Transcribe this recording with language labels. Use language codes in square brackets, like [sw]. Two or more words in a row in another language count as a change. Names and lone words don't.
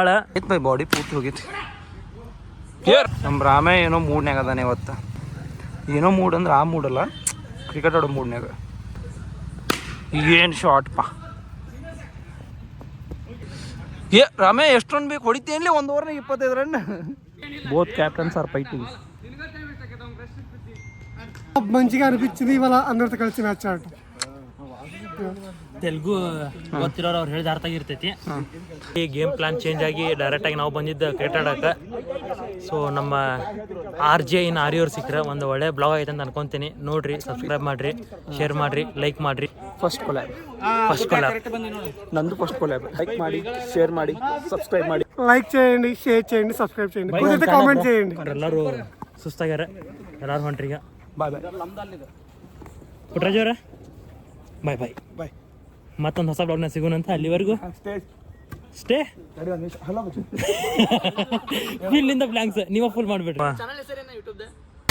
[kn] ಬೈ ಬಾಡಿ ಪೂರ್ತಿ ಹೋಗಿತ್ತು. ನಮ್ಮ ರಾಮೇ ಏನೋ ಮೂಡ್ನ್ಯಾಗ ಅದಾನೆ ಇವತ್ತು. ಏನೋ ಮೂಡ್ ಅಂದ್ರೆ ಆ ಮೂಡಲ್ಲ, ಕ್ರಿಕೆಟ್ ಆಡೋ ಮೂಡ್ನ್ಯಾಗ. ಏನು ಶಾರ್ಟ್ ಪಾ. ರಾಮೇ ಎಷ್ಟು ರನ್ ಬೇಕು ಹೊಡಿತೇನ್ಲಿ? [en] 1 ಓವರ್ನಾಗ 25 ರನ್. both captains are fighting. [te] మంచిగా అనిపించింది ఇవాళ అందరితో కలిసి మ్యాచ్ ఆడటం. [kn] ತೆಲುಗು ಗೊತ್ತಿರೋರು ಅವ್ರು ಹೇಳಿದ ಅರ್ಥ ಆಗಿರ್ತೈತಿ. ಈ [en] game plan change [kn] ಆಗಿ ಡೈರೆಕ್ಟಾಗಿ ನಾವು ಬಂದಿದ್ದು ಕ್ರಿಕೆಟ್ ಆಡೋಕೆ. ಸೊ ನಮ್ಮ RJ ಹರಿ ಅವ್ರು ಸಿಕ್ಕರೆ ಒಂದು ಒಳ್ಳೆ ಬ್ಲಾಗ್ ಐತೆ ಅಂತ ಅನ್ಕೊಂತೀನಿ. ನೋಡ್ರಿ, ಸಬ್ಸ್ಕ್ರೈಬ್ ಮಾಡಿರಿ, ಶೇರ್ ಮಾಡಿರಿ, ಲೈಕ್ ಮಾಡಿರಿ. [en] first collab ನಂದು. first collab. [kn] ಲೈಕ್ ಮಾಡಿ, ಶೇರ್ ಮಾಡಿ, ಸಬ್ಸ್ಕ್ರೈಬ್ ಮಾಡಿ. [te] లైక్ చేయండి, షేర్ చేయండి, సబ్స్క్రైబ్ చేయండి, కుదిరితే కామెంట్ చేయండి. [kn] ಎಲ್ಲರೂ ಸುಸ್ತಾಗ್ಯಾರ, ಎಲ್ಲರೂ ಹೊಂಟ್ರೀಗ. [en] bye bye. ಪುಟ್ಟರಾಜ್ ಅವರ bye bye bye. [kn] ಮತ್ತೊಂದು ಹೊಸ ಬ್ಲಾಗ್ನ ಸಿಗೋಣಂತ. ಅಲ್ಲಿವರೆಗೂ ಸ್ಟೇ. ಇಲ್ಲಿಂದ ಬ್ಲಾಂಕ್ಸ್ ನೀವು ಫುಲ್ ಮಾಡಿಬಿಟ್ರಿ.